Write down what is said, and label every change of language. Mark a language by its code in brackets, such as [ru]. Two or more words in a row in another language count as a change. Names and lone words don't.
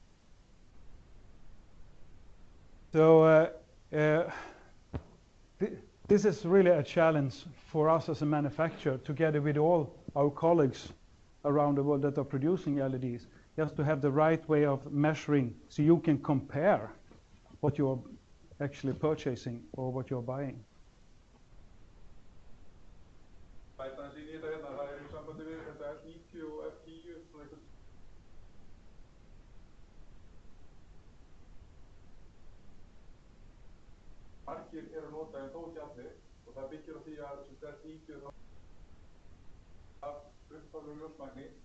[en] So this is really a challenge for us as a manufacturer, together with all our colleagues around the world that are producing LEDs, just to have the right way of measuring so you can compare what you're actually purchasing or what you're buying. [is] Margir eru nota en þó ekki allir og það byggir á því að þessi 90 af upphaflegu ljósmagni